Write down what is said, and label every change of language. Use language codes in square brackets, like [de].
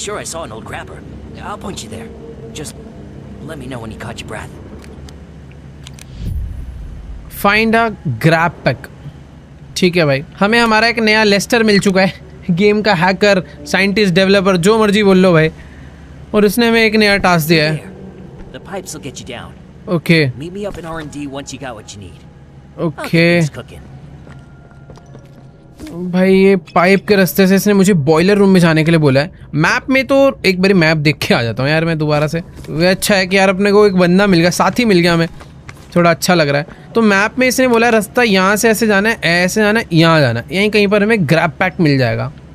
[en] sure I saw an old grabber. I'll point you there. Just let me know when you caught your breath. Find a grab pack. [hi] ठीक है भाई, हमें हमारा एक नया Lester मिल चुका है, गेम का हैकर, साइंटिस्ट, डेवलपर, जो मर्जी बोल लो भाई। और उसने हमें एक नया टास्क दिया है। [en] There. The pipes will get you down. Okay Meet me up in R&D once you got what you need. Okay It's cooking. [hi] भाई ये पाइप के रास्ते से इसने मुझे बॉयलर रूम में जाने के लिए बोला है। मैप में तो एक बारी मैप देख के आ जाता हूँ यार मैं दोबारा से। वो अच्छा है कि यार अपने को एक बंदा मिल गया, साथी मिल गया, हमें थोड़ा अच्छा लग रहा है। तो मैप में इसने बोला रास्ता यहाँ से ऐसे जाना है, ऐसे जाना है, यहाँ जाना है, यहीं कहीं पर हमें ग्रैब पैक मिल जाएगा।